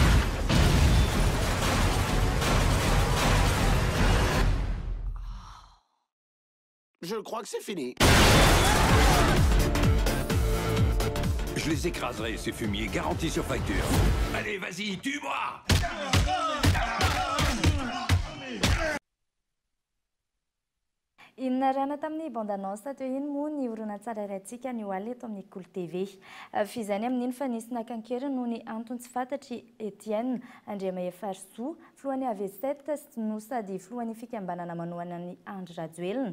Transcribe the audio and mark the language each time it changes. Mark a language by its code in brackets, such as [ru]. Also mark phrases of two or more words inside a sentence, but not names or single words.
[fr] Je crois que c'est fini. Je les écraserai, ces fumiers, garantis sur facture. Allez, vas-y, tue-moi! [mg] Inarana tamin'ny bande-annonce teo iny moa ny orona tsara irantsika ny ho alina eto amin'ny Cool TV. Fizany amin'iny fa nisy nakankeriny noho ny antony tsy fantatry Etienne Andriamahefarsoa, filohan'ny AV7 no sady filohan'ny fikambanana manohana ny Andry Rajoelina.